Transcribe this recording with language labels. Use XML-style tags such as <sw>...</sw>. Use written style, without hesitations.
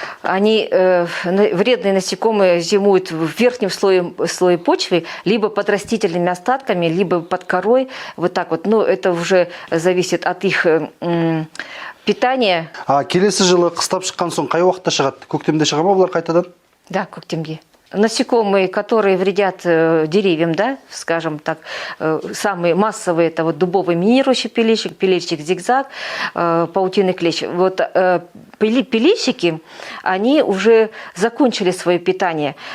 <ru>Они, вредные насекомые, зимуют в верхнем слое почвы, либо под растительными остатками, либо под корой, вот так вот. Ну, это уже зависит от их питания.</ru> <kk>Келесі жылы қыстап шыққан соң қай уақытта шығады? Көктемде шыға ма бұлар қайтадан? Да, көктемде.</kk> <ru>Насекомые, которые вредят деревьям, да, скажем так, самые массовые, это вот дубовый минирующий пилильщик, пилильщик зигзаг, паутинный клещ. Вот пилильщики, они уже закончили свое питание.</ru>